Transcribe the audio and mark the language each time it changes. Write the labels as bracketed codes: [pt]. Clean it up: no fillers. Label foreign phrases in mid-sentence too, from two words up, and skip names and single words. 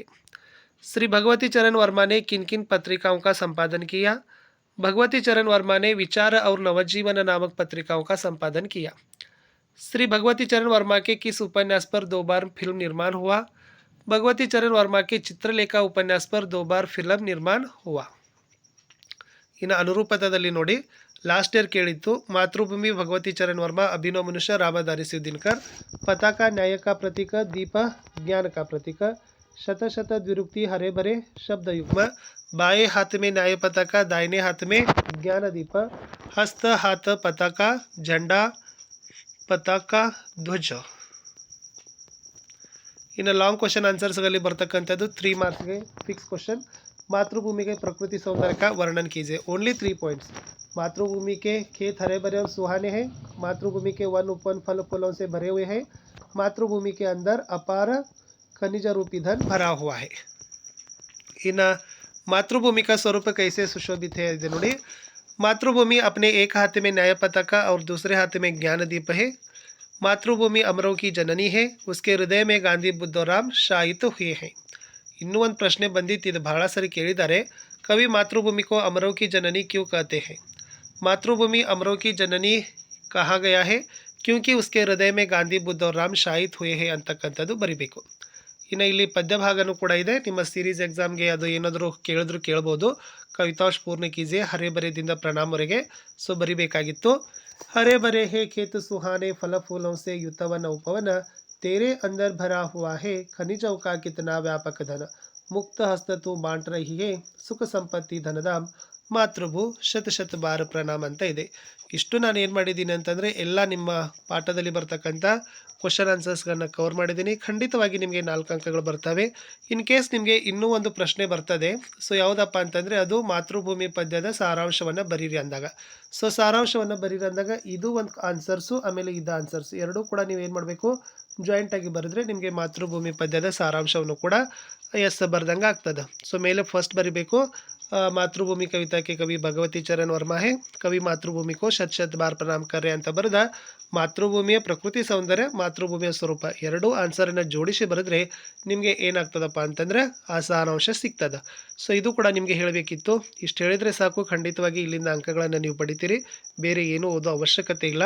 [hi] श्री भगवती चरण वर्मा ने किन किन पत्रिकाओं का संपादन किया? भगवती चरण वर्मा ने विचार और नवजीवन नामक पत्रिकाओं का संपादन किया। श्री भगवती चरण वर्मा के किस उपन्यास पर 2 बार फिल्म निर्माण हुआ? भगवती चरण वर्मा के चित्रलेखा उपन्यास पर 2 बार फिल्म निर्माಣ हुआ। [kn] ಇನ್ನು ಅನುರೂಪದಲ್ಲಿ ನೋಡಿ, [en] last year [kn] ಕೇಳಿತ್ತು ಮಾತೃಭೂಮಿ ಭಗವತಿ ಚರಣ್ ವರ್ಮಾ, ಅಭಿನವ ಮನುಷ್ಯ ರಾಮಧಾರಿ ದಿನಕರ್, [hi] पताका न्याय का प्रतीक, दीप ज्ञान का प्रतीक, शत शत द्विरुक्ति हरे भरे शब्द युग्म, बाएं हाथ में न्याय पताका, दाहिने हाथ में ज्ञान दीप, हस्त हाथ पताका, झंडा पताका ಧ್ವಜ. [kn] ಇನ್ನು [en] long question [kn] ಆನ್ಸರ್ಸ್ಗಳಲ್ಲಿ ಬರ್ತಕ್ಕಂಥದ್ದು 3 ಮಾರ್ಕ್ಸ್ಗೆ [en] fix question. [hi] मातृभूमि के प्रकृति सौंदर्य का वर्णन कीजिए. [en] only 3 points. [hi] मातृभूमि के खेत हरे भरे और सुहाने हैं. मातृभूमि के वन उपवन फल फूलों से भरे हुए हैं. मातृभूमि के अंदर अपार खनिज रूपी धन भरा हुआ है. इन मातृभूमि का स्वरूप कैसे सुशोभित है इधर नोड़ी. मातृभूमि अपने एक हाथ में न्याय पताका और दूसरे हाथ में ज्ञान दीप है. मातृभूमि अमरों की जननी है. उसके हृदय में गांधी, बुद्ध और राम शायित हुए हैं. [kn] ಇನ್ನೂ ಒಂದು ಪ್ರಶ್ನೆ ಬಂದಿತ್ತು, ಇದು ಬಹಳ ಸರಿ ಕೇಳಿದ್ದಾರೆ. [hi] कवि मातृभूमि को अमरों की जननी क्यों कहते हैं? मातृभूमि अमरों की जननी कहा गया है क्योंकि उसके हृदय में ಗಾಂಧಿ, ಬುದ್ಧ और ರಾಮ್ शायित हुए हैं [kn] ಅಂತಕ್ಕಂಥದ್ದು ಬರಿಬೇಕು. ಇನ್ನು ಇಲ್ಲಿ ಪದ್ಯ ಭಾಗನೂ ಕೂಡ ಇದೆ. ನಿಮ್ಮ [en] series exam [kn] ಅದು ಏನಾದರೂ ಕೇಳಿದ್ರು ಕೇಳ್ಬೋದು. [hi] कवितांश पूर्ण कीजिए [kn] ಹರೆ ಬರೆದಿಂದ ಪ್ರಣಾಮವರೆಗೆ ಸೊ ಬರಿಬೇಕಾಗಿತ್ತು. [hi] हरे भरे है खेत सुहाने, फल फूलों से युतवन उपवन, तेरे अंदर भरा हुआ है खनिजों का कितना व्यापक धन, मुक्त हस्त तू बांट रही है सुख संपत्ति धनधाम, मातृभू शत शत बार प्रणाम [kn] ಅಂತ ಇದೆ. ಇಷ್ಟು ನಾನು ಏನು ಮಾಡಿದ್ದೀನಿ ಅಂತಂದರೆ ಎಲ್ಲ ನಿಮ್ಮ ಪಾಠದಲ್ಲಿ ಬರ್ತಕ್ಕಂಥ [en] question answers [kn] ಕವರ್ ಮಾಡಿದ್ದೀನಿ. ಖಂಡಿತವಾಗಿ ನಿಮಗೆ 4 ಅಂಕಗಳು ಬರ್ತವೆ. [en] in case [kn] ನಿಮಗೆ ಇನ್ನೂ ಒಂದು ಪ್ರಶ್ನೆ ಬರ್ತದೆ. ಸೊ ಯಾವುದಪ್ಪ ಅಂತಂದರೆ ಅದು ಮಾತೃಭೂಮಿ ಪದ್ಯದ ಸಾರಾಂಶವನ್ನು ಬರೀರಿ ಅಂದಾಗ. ಸೊ ಸಾರಾಂಶವನ್ನು ಬರೀರಿ ಅಂದಾಗ ಇದು ಒಂದು ಆನ್ಸರ್ಸು, ಆಮೇಲೆ ಇದು ಆನ್ಸರ್ಸು ಎರಡೂ ಕೂಡ ನೀವು ಏನು ಮಾಡಬೇಕು, ಜಾಯಿಂಟಾಗಿ ಬರೆದ್ರೆ ನಿಮಗೆ ಮಾತೃಭೂಮಿ ಪದ್ಯದ ಸಾರಾಂಶವನ್ನು ಕೂಡ ಎಸ್ ಬರ್ದಂಗೆ ಆಗ್ತದೆ. ಸೊ ಮೇಲೆ ಫಸ್ಟ್ ಬರಿಬೇಕು [hi] मातृभूमि कविता के कवि भगवती चरण वर्मा है. कवि मातृभूमि को शत शत बार प्रणाम कर रहे [kn] ಅಂತ ಬರೆದ ಮಾತೃಭೂಮಿಯ ಪ್ರಕೃತಿ ಸೌಂದರ್ಯ, ಮಾತೃಭೂಮಿಯ ಸ್ವರೂಪ ಎರಡೂ ಆನ್ಸರನ್ನು ಜೋಡಿಸಿ ಬರೆದ್ರೆ ನಿಮಗೆ ಏನಾಗ್ತದಪ್ಪ ಅಂತಂದರೆ ಆ ಸಾರಾಂಶ ಸಿಗ್ತದೆ. ಸೊ ಇದು ಕೂಡ ನಿಮಗೆ ಹೇಳಬೇಕಿತ್ತು. ಇಷ್ಟು ಹೇಳಿದರೆ ಸಾಕು, ಖಂಡಿತವಾಗಿ ಇಲ್ಲಿಂದ ಅಂಕಗಳನ್ನು ನೀವು ಪಡಿತೀರಿ. ಬೇರೆ ಏನೂ ಓದೋ ಅವಶ್ಯಕತೆ ಇಲ್ಲ.